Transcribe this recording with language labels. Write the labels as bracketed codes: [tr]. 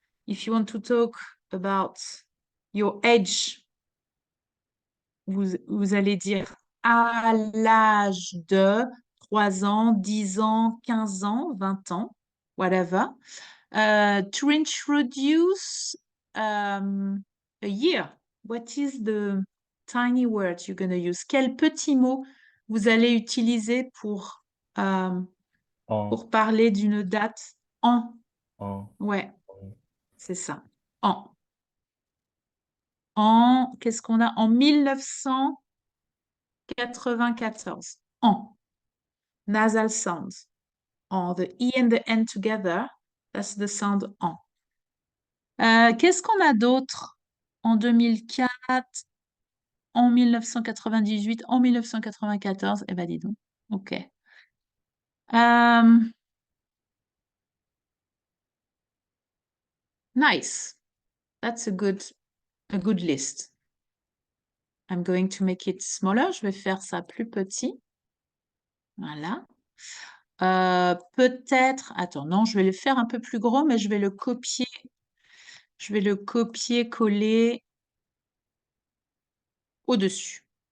[en] If you want to talk about your age, [fr] vous allez dire à l'âge de 3 ans, 10 ans, 15 ans, 20 ans, [en] whatever. To introduce a year, what is the tiny word you're going to use? [fr] Quel petit mot vous allez utiliser pour parler d'une date? En. Ouais, c'est ça. En. Qu'est-ce qu'on a? En 1994. En. [en] Nasal sounds. En. The E and the N together, that's the sound en. [fr] Qu'est-ce qu'on a d'autre? En 2004, en 1998, en 1994. Eh ben, dis donc. OK. [en] Nice. That's a good list. I'm going to make it smaller. [fr] Je vais faire ça plus petit. Voilà. Peut-être, attends, non, je vais le faire un peu plus gros, mais je vais le copier. Je vais le copier-coller au-dessus.